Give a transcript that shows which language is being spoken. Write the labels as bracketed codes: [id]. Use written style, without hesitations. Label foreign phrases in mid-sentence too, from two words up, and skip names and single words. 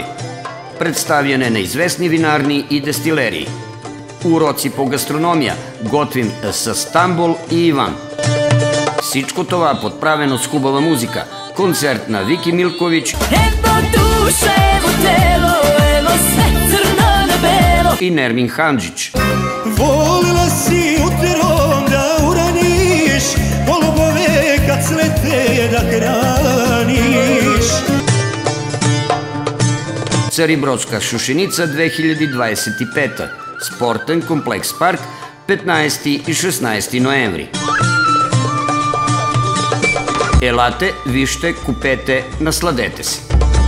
[bg] Представяне на известни винарни и дестилерии. Уроци по гастрономия. Готвим с Стамбул и Иван. Всичко това подправено с хубава музика. Концерт на Вики Милкович и Нермин Ханджич. [sr] Volila si uterom da uraniš, golubove kad cvete da hraniš. [bg] Царибродска шушеница 2025. Спортен комплекс парк 15 и 16 ноември. Елате, вижте, купете, насладете се.